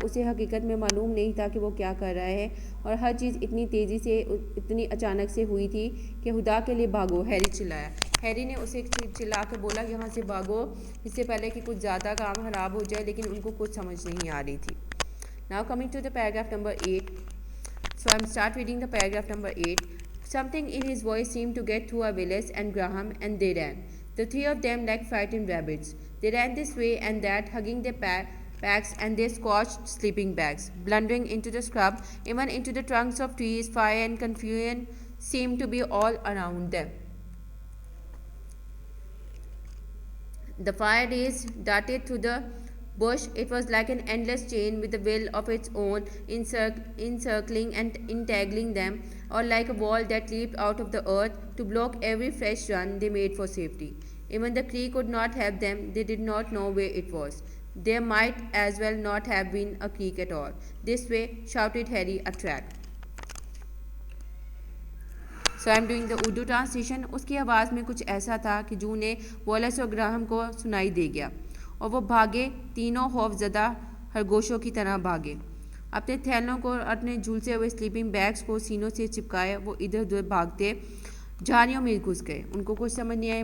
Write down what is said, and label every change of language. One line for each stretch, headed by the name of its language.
Urdu: اسے حقیقت میں معلوم نہیں تھا کہ وہ کیا کر رہا ہے، اور ہر چیز اتنی تیزی سے، اتنی اچانک سے ہوئی تھی کہ خدا کے لیے بھاگو، ہیری چلایا. ہیری نے اسے چلا کر بولا، یہاں سے بھاگو، اس سے پہلے کہ کچھ زیادہ کام خراب ہو جائے. لیکن ان کو کچھ سمجھ نہیں آ رہی تھی.
English: Now coming to the paragraph number 8. So I'm start reading the paragraph number 8. Something in his voice seemed to get through Wallace and Graham, and they ran. The three of them like frightened rabbits. They ran this way and that, hugging their packs and their scorched sleeping bags, blundering into the scrub, even into the trunks of trees. Fire and confusion seemed to be all around them. The fire rays darted through the bush. It was like an endless chain with a will of its own, encircling and entangling them, or like a wall that leaped out of the earth to block every fresh run they made for safety. Even the creek could not help them. They did not know where it was. There might as well not have been a creek at all. This way, shouted Harry, a track. So I'm doing the Urdu translation.
Urdu: اس کی آواز میں کچھ ایسا تھا کہ جو نے Wallace اور گراہم کو سنائی دے گیا، اور وہ بھاگے، تینوں خوف زدہ خرگوشوں کی طرح بھاگے. اپنے تھیلوں کو اور اپنے جھولسے ہوئے سلیپنگ بیگس کو سینوں سے چپکائے وہ ادھر ادھر بھاگتے جھاڑیوں میں گھس گئے. ان کو کچھ سمجھ نہیں آئے.